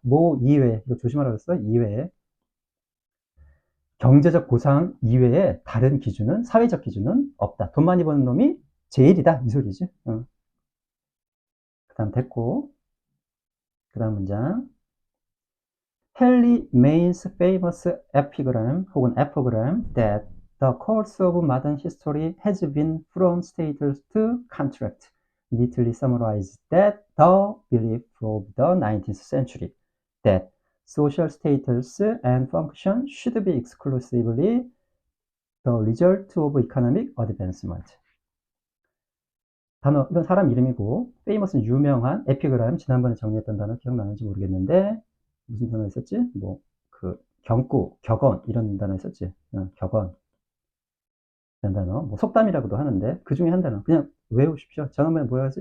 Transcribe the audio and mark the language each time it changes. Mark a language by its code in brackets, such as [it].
[ko] 뭐 이외에, 이거 조심하라고 했어. 이외에, 경제적 보상 이외에 다른 기준은, 사회적 기준은 없다. 돈 많이 버는 놈이 제일이다 이 소리지. 그 다음 됐고, 그 다음 문장. [en] 헨리 메인's famous epigram [ko] 혹은 [en] epigram that the course of modern history has been from status to contract neatly summarized that the belief of the 19th century that social status and function should be exclusively the result of economic advancement. [ko] 단어, 이건 사람 이름이고, famous는 유명한, 에피그램, 지난번에 정리했던 단어 기억나는지 모르겠는데, 무슨 단어 있었지? 뭐, 경구, 격언 이런 단어 있었지. 격언 이런 단어, 뭐 속담이라고도 하는데 그 중에 한 단어 그냥 외우십시오. 저놈의 뭐라 하지?